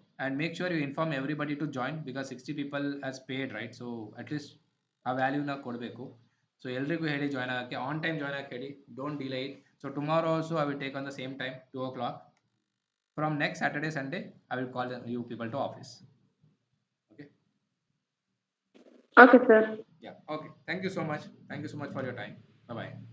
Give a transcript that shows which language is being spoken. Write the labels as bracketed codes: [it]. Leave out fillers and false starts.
[en] and make sure you inform everybody to join because 60 people has paid, right? So at least [kn] ಆ ವ್ಯಾಲ್ಯೂನ ಕೊಡಬೇಕು. So ಎಲ್ರಿಗೂ ಹೇಳಿ join ಆಗೋಕ್ಕೆ, on time join ಆಗಕ್ಕೆ ಹೇಳಿ, [en] Don't delay it. So tomorrow also I will take on the same time 2 o'clock. From next Saturday, Sunday, I will call you people to office. Okay? Okay, sir. Yeah. Okay. Thank you so much. Thank you so much for your time. Bye-bye.